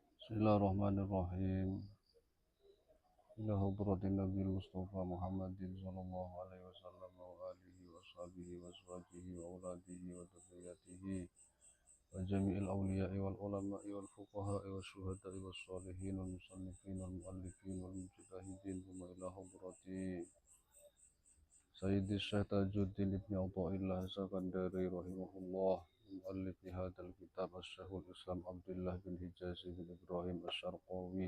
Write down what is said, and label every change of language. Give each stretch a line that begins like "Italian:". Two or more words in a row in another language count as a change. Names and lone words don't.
Arabic: بسم الله الرحمن الرحيم. إلى حضرة النبي المصطفى محمد صلى الله عليه وسلم وآله وصحبه وأزواجه وأولاده وذرياته وجميع الأولياء والعلماء والفقهاء والشهداء والصالحين والمصنفين والمؤلفين والمجتهدين وإلى حضرة سيدي شيخ تاج الدين ابن عطاء الله السكندري رحمه الله مؤلف هذا الكتاب الشيخ الإسلام عبد الله بن حجازي بن إبراهيم الشرقاوي.